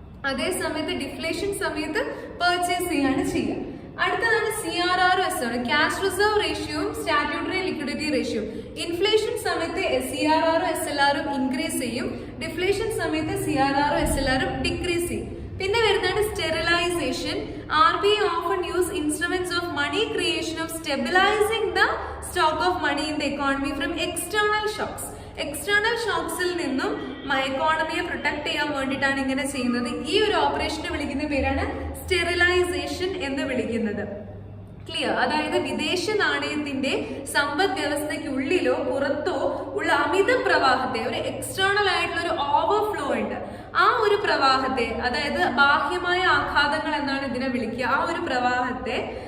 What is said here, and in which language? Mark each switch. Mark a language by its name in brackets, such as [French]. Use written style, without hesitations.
[Malayalam] അതേ സമയത്ത് ഡിഫ്ലേഷൻ സമയത്ത് പർച്ചേസ് ചെയ്യാണ് ചെയ്യുക. അടുത്തതാണ് CRRS ആണ്, cash reserve റേഷ്യോയും statutory liquidity ratio. Inflation സമയത്ത് CRR SLR ഇൻക്രീസ് ചെയ്യും, ഡിഫ്ലേഷൻ സമയത്ത് CRR SLR ഡിക്രീസ് ചെയ്യും. പിന്നെ വരുന്നതാണ് sterilisation. [English] RBI often use instruments of money creation of stabilizing the stock of money in the economy from external shocks. [Malayalam] External ഷോക്സിൽ നിന്നും എക്കോണമിയെ protect ചെയ്യാൻ വേണ്ടിയിട്ടാണ് ഇങ്ങനെ ചെയ്യുന്നത്. ഈ ഒരു ഓപ്പറേഷനെ വിളിക്കുന്ന പേരാണ് സ്റ്റെറിലൈസേഷൻ എന്ന് വിളിക്കുന്നത്. ക്ലിയർ? അതായത് വിദേശ നാണയത്തിന്റെ സമ്പദ് വ്യവസ്ഥയ്ക്കുള്ളിലോ പുറത്തോ ഉള്ള അമിത പ്രവാഹത്തെ, ഒരു എക്സ്റ്റേണൽ ആയിട്ടുള്ള ഒരു ഓവർഫ്ലോ ഉണ്ട്, ആ ഒരു പ്രവാഹത്തെ, അതായത് ബാഹ്യമായ ആഘാതങ്ങൾ എന്നാണ് ഇതിനെ വിളിക്കുക, ആ ഒരു പ്രവാഹത്തെ